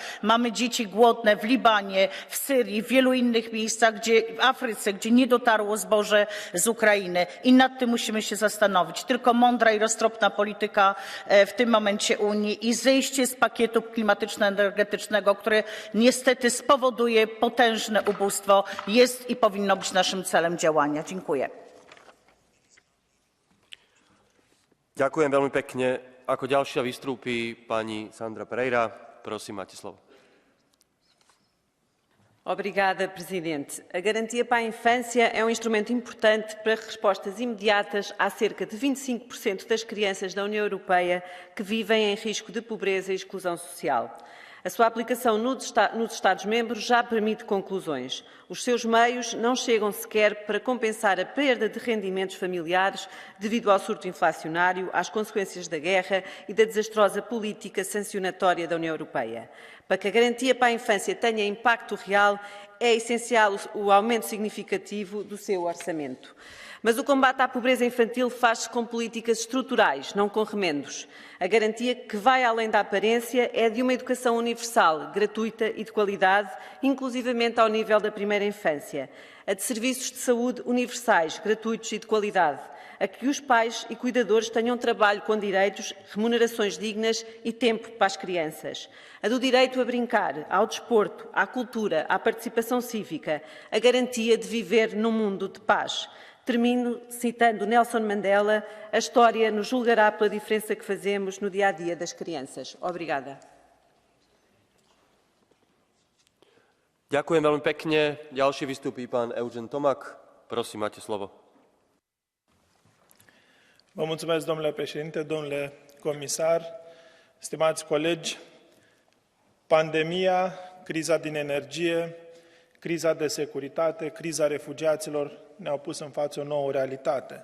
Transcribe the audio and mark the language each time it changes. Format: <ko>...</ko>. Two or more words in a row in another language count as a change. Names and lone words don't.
<pl>Mamy dzieci głodne w Libanie, w Syrii, w wielu innych miejscach, w Afryce, gdzie nie dotarło zboże z Ukrainy. I nad tym musimy się zastanowić. Tylko mądra i roztropna polityka w tym momencie Unii i zejście z pakietu klimatyczno-energetycznego, które niestety spowoduje potężne ubóstwo, jest i powinno być naszym celem działania. Dziękuję.</pl> <sk>Ďakujem veľmi pekne. Ako ďalšia vystúpi pani Sandra Pereira. Prosím, máte slovo.</sk> <pt>Obrigada, Presidente. A garantia para a infância é um instrumento importante para respostas imediatas a cerca de 25% das crianças da União Europeia que vivem em risco de pobreza e exclusão social. A sua aplicação nos Estados-membros já permite conclusões. Os seus meios não chegam sequer para compensar a perda de rendimentos familiares devido ao surto inflacionário, às consequências da guerra e da desastrosa política sancionatória da União Europeia. Para que a garantia para a infância tenha impacto real, é essencial o aumento significativo do seu orçamento. Mas o combate à pobreza infantil faz-se com políticas estruturais, não com remendos. A garantia que vai além da aparência é de uma educação universal, gratuita e de qualidade, inclusivamente ao nível da primeira infância. A de serviços de saúde universais, gratuitos e de qualidade. A que os pais e cuidadores tenham trabalho com direitos, remunerações dignas e tempo para as crianças. A do direito a brincar, ao desporto, à cultura, à participação cívica. A garantia de viver num mundo de paz. Termino citando Nelson Mandela: a história nos julgará pela diferença que fazemos no dia-a-dia das crianças. Obrigada.</pt> <sk>Ďakujem veľmi pekne. Ďalší vystúpi pán Eugen Tomak. Prosím, máte slovo.</sk> <ro>Vă mulțumesc, domnule președinte, domnule comisar, stimați colegi. Pandemia, criza din energie, criza de securitate, criza refugiaților ne-au pus în față o nouă realitate.</ro>